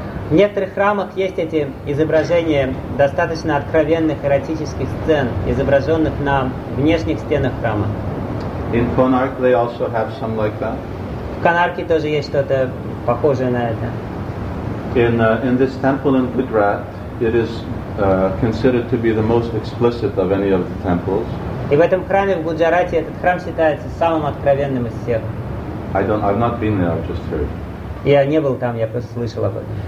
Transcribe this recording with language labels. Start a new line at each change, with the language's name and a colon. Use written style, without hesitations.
Russian: В некоторых храмах есть эти изображения достаточно откровенных эротических сцен, изображенных на внешних стенах храма.
English: In Konark they also have some like that.
Russian: В Канарке тоже есть что-то похожее на это.
English: In this temple in Gujarat, it is considered to be the most explicit of any of the temples.
Russian: И в этом храме в Гуджарате этот храм считается самым откровенным из всех.
English: I've not been there, I've just heard.
Russian: Я не был там, я просто слышал об этом.